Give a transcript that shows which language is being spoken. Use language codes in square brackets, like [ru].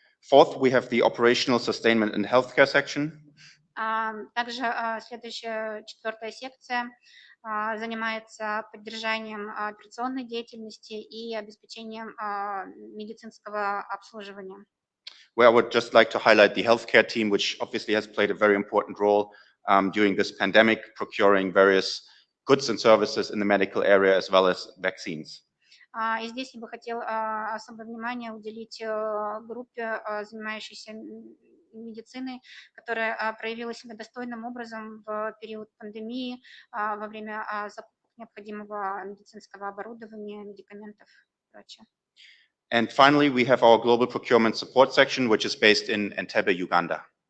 [en] Fourth, we have the operational, sustainment, and healthcare section. [ru] Также следующая, четвертая секция занимается поддержанием операционной деятельности и обеспечением медицинского обслуживания. [en] Where I would just like to highlight the healthcare team, which obviously has played a very important role during this pandemic, procuring various goods and services in the medical area, as well as vaccines. [ru] И здесь я бы хотел особое внимание уделить группе, занимающейся медициной, которая проявила себя достойным образом в период пандемии, во время закупок необходимого медицинского оборудования, медикаментов и прочее. [en] And finally, we have our global procurement support section, which is based in Entebbe, Uganda.